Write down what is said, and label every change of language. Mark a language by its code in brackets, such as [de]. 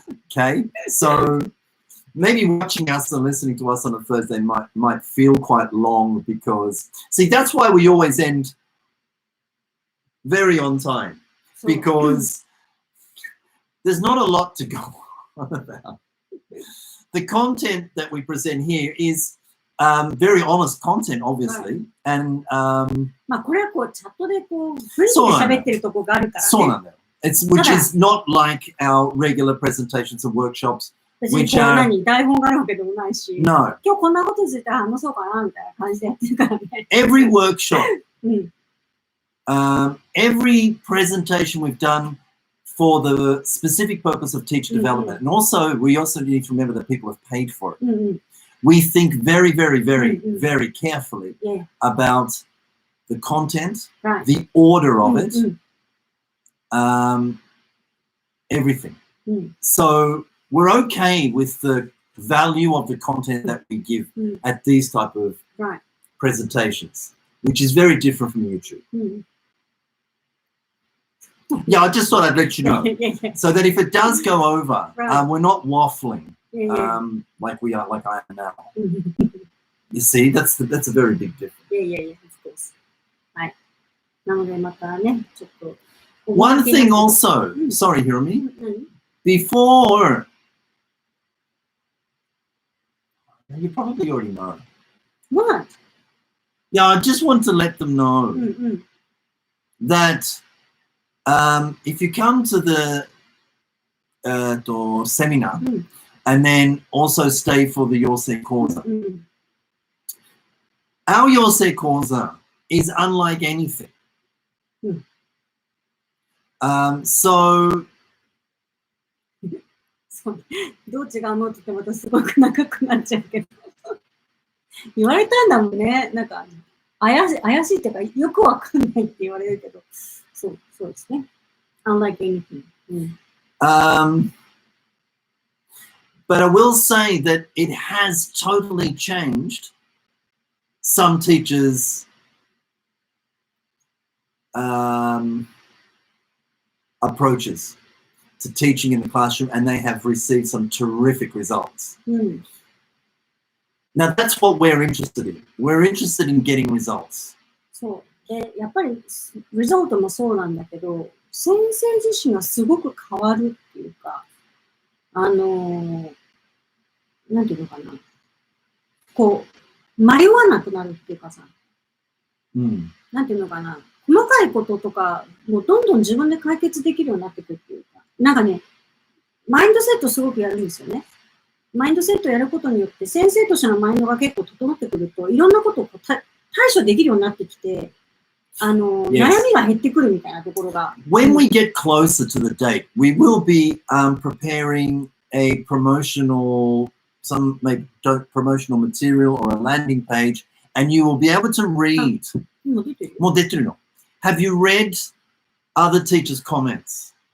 [en] Okay, so maybe watching us and listening to us on a Thursday might feel quite long because, see, that's why we always end very on time, because there's not a lot to go on about. The content that we present here is very honest content, obviously, and [ja] これはチャットで雰囲気で喋ってるとこがあるからね。そうなんだよ。 [en] Which is not like our regular presentations and workshops. [ja] 別に台本があるわけでもないし、 [en] No. [ja] 今日こんなことについて話そうかなみたいな感じでやってるからね。 [en] Every workshop, every presentation we've done for the specific purpose of teacher development, and also we also need to remember that people have paid for it. We think very, very, very, very carefully about the content, the order of it, everything. So we're okay with the value of the content that we give at these type of presentations, which is very different from YouTube. Yeah, I just thought I'd let you know, so that if it does go over, we're not waffling like we are, like I am now. You see, that's a very big difference. Of course. [ja] はい。なのでまたね、ちょっと。 [en] One thing also, sorry, Hiromi, before, you probably already know. What? Yeah, I just want to let them know that if you come to the seminar and then also stay for the Yosei Koza, our Yosei Koza is unlike anything. So [ja] どう違うのって言ってまたすごく長くなっちゃうけど言われたんだもんね。なんか怪しいっていうかよくわかんないって言われるけど、そうですね。 [en] Unlike anything. But I will say that it has totally changed some teachers' approaches to teaching in the classroom, and they have received some terrific results. Now, that's what we're interested in. We're interested in getting results. [ja] そうでやっぱりリゾルトもそうなんだけど、先生自身がすごく変わるっていうか、なんていうのかな、こう迷わなくなるっていうかさ、なんていうのかな、細かいこととかもうどんどん自分で解決できるようになってくるっていうか、なんかね、マインドセットすごくやるんですよね。マインドセットやることによって先生としてのマインドが結構整ってくると、いろんなことを対処できるようになってきて、悩みが減ってくるみたいなところが。 [en] When we get closer to the date, we will be preparing a promotional material or a landing page, and you will be able to read. [ja] もう出てるの。 [en] Have you read other teachers' comments?